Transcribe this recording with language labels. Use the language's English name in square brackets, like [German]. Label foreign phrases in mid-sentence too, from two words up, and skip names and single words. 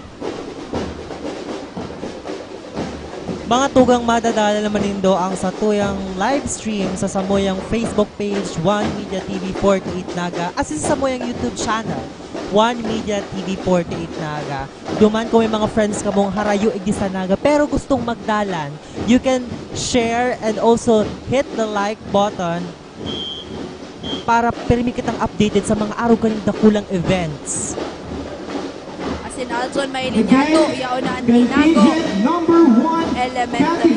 [Bikol] Mga tugang madadala naman nindo ang sa tuyang live stream sa samoyang Facebook page, One Media TV 48 Naga, as sa samoyang YouTube channel, One Media TV 48 Naga. Duman kung may mga friends ka mong harayo igisa Naga pero gustong magdalan, [English] you can share and also hit the like button [Bikol] para permi kitang updated sa mga araw kaning dakulang events. Asin Aljon, mahiling nato, yaunaan Tinago, number 1, Elementary